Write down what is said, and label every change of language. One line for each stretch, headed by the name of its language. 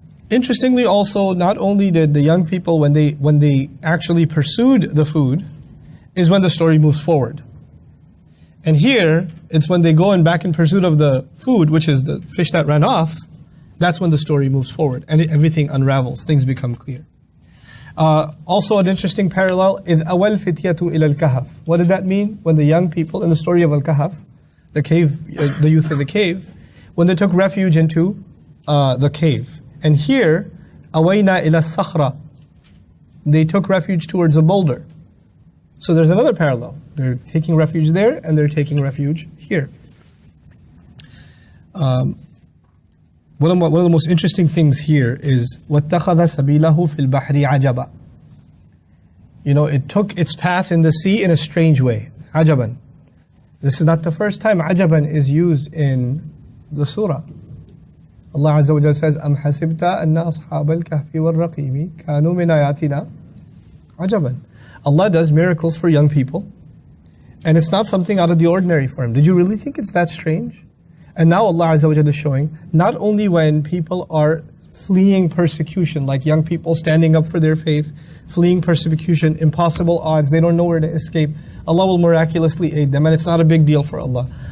English: Interestingly also, not only did the young people, when they actually pursued the food, is when the story moves forward. And here, it's when they go and back in pursuit of the food, which is the fish that ran off, that's when the story moves forward and everything unravels, things become clear. Also an interesting parallel,
Arabic: إِذْ أَوَى الْفِتْيَةُ إِلَى الْكَهَفِ.
English: What did that mean? When the young people, in the story of Al-Kahf, the cave, the youth in the cave, when they took refuge into the cave. And here,
Arabic: أَوَيْنَا إِلَى الصَّخْرَةِ.
English: They took refuge towards a boulder. So there's another parallel. They're taking refuge there, and they're taking refuge here. One of the most interesting things here is
Arabic: وَاتَّخَذَ سَبِيلَهُ فِي الْبَحْرِ عَجَبًا.
English: It took its path in the sea in a strange way.
Arabic: عَجَبًا.
English: This is not the first time عَجَبًا is used in the surah. Allah Azza wa Jalla says,
Arabic: أَمْ حَسِبْتَ أَنَّ أَصْحَابَ الْكَهْفِ وَالرَّقِيمِ كَانُوا مِنْ آيَاتِنَا عَجَبًا.
English: Allah does miracles for young people, and it's not something out of the ordinary for Him. Did you really think it's that strange? And now Allah Azza wa Jalla is showing, not only when people are fleeing persecution, like young people standing up for their faith, fleeing persecution, impossible odds, they don't know where to escape, Allah will miraculously aid them, and it's not a big deal for Allah.